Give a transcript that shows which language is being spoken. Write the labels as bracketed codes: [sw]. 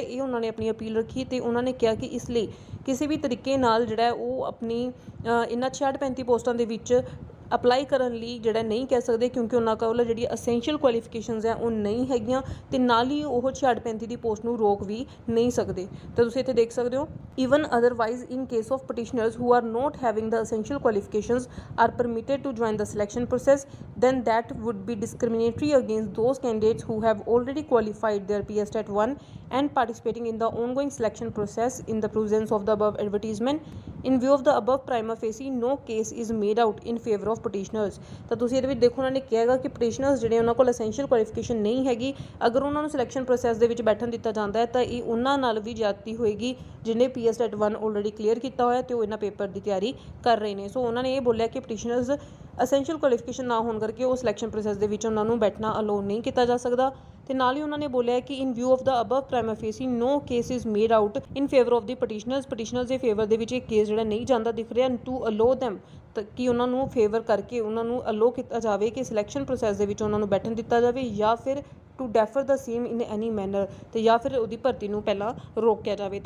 [pa] ਇਹ ਉਹਨਾਂ ਨੇ ਆਪਣੀ ਅਪੀਲ ਰੱਖੀ ਤੇ ਉਹਨਾਂ ਨੇ ਕਿਹਾ ਕਿ ਇਸ ਲਈ ਕਿਸੇ ਵੀ ਤਰੀਕੇ ਨਾਲ ਜਿਹੜਾ ਉਹ ਆਪਣੀ ਇਹਨਾਂ 66 35 ਪੋਸਟਾਂ ਦੇ ਵਿੱਚ ਅਪਲਾਈ ਕਰਨ ਲਈ ਜਿਹੜਾ ਨਹੀਂ ਕਹਿ ਸਕਦੇ ਕਿਉਂਕਿ ਉਹਨਾਂ ਕੋਲ ਜਿਹੜੀ ਅਸੈਂਸ਼ੀਅਲ ਕੁਆਲੀਫਿਕੇਸ਼ਨਸ ਹੈ ਉਹ ਨਹੀਂ ਹੈਗੀਆਂ ਤੇ ਨਾਲ ਹੀ ਉਹ 66 35 ਦੀ ਪੋਸਟ ਨੂੰ ਰੋਕ ਵੀ ਨਹੀਂ ਸਕਦੇ। ਤਾਂ ਤੁਸੀਂ ਇੱਥੇ ਦੇਖ ਸਕਦੇ ਹੋ [en] even otherwise in case of petitioners who are not having the essential qualifications are permitted to join the selection process then that would be discriminatory against those candidates who have already qualified their PS TET 1 and participating in the ongoing selection process in the presence of the above advertisement in view of the above prima facie no case is made out in favor of petitioners। [pa] ਤਾਂ ਤੁਸੀਂ ਇਹਦੇ ਵਿੱਚ ਦੇਖੋ ਉਹਨਾਂ ਨੇ ਕਿਹਾਗਾ ਕਿ ਪਟੀਸ਼ਨਰਸ ਜਿਹੜੇ ਉਹਨਾਂ ਕੋਲ ਐਸੈਂਸ਼ੀਅਲ ਕੁਆਲੀਫਿਕੇਸ਼ਨ ਨਹੀਂ ਹੈਗੀ ਅਗਰ ਉਹਨਾਂ ਨੂੰ ਸਿਲੈਕਸ਼ਨ ਪ੍ਰੋਸੈਸ ਦੇ ਵਿੱਚ ਬੈਠਣ ਦਿੱਤਾ ਜਾਂਦਾ ਹੈ ਤਾਂ ਇਹ ਉਹਨਾਂ ਨਾਲ ਵੀ ਜ਼ਿਆਦਤੀ ਹੋਏਗੀ ਜਿਹਨੇ ਪੀਐਸ ਟੈਟ 1 ਆਲਰੇਡੀ ਕਲੀਅਰ ਕੀਤਾ ਹੋਇਆ ਤੇ ਉਹ ਇਹਨਾਂ ਪੇਪਰ ਦੀ ਤਿਆਰੀ ਕਰ ਰਹੇ ਨੇ। ਸੋ ਉਹਨਾਂ ਨੇ ਇਹ ਬੋਲਿਆ ਕਿ ਪਟੀਸ਼ਨਰਸ ਅਸੈਂਸ਼ੀਅਲ ਕੁਆਲੀਫਿਕੇਸ਼ਨ ਨਾ ਹੋਣ ਕਰਕੇ ਉਹ ਸਿਲੈਕਸ਼ਨ ਪ੍ਰੋਸੈਸ ਦੇ ਵਿੱਚ ਉਹਨਾਂ ਨੂੰ ਬੈਠਣਾ ਅਲਾਉ ਨਹੀਂ ਕੀਤਾ ਜਾ ਸਕਦਾ ਤੇ ਨਾਲ ਹੀ ਉਹਨਾਂ ਨੇ ਬੋਲਿਆ ਕਿ [en] in view of the above prima facie no case is made out in favour of the petitioners [pa] ਦੇ ਫੇਵਰ ਦੇ ਵਿੱਚ ਇਹ ਕੇਸ ਜਿਹੜਾ ਨਹੀਂ ਜਾਂਦਾ ਦਿਖ ਰਿਹਾ [en] to allow them [pa] ਕਿ ਉਹਨਾਂ ਨੂੰ ਫੇਵਰ ਕਰਕੇ ਉਹਨਾਂ ਨੂੰ ਅਲੋ ਕੀਤਾ ਜਾਵੇ ਕਿ ਸਿਲੈਕਸ਼ਨ ਪ੍ਰੋਸੈਸ ਦੇ ਵਿੱਚ ਉਹਨਾਂ ਨੂੰ ਬੈਠਣ ਦਿੱਤਾ ਜਾਵੇ ਜਾਂ ਫਿਰ [en] to defer the same in any manner [pa] ਤੇ ਜਾਂ ਫਿਰ ਉਹਦੀ ਭਰਤੀ ਨੂੰ ਪਹਿਲਾਂ ਰੋਕਿਆ ਜਾਵੇ।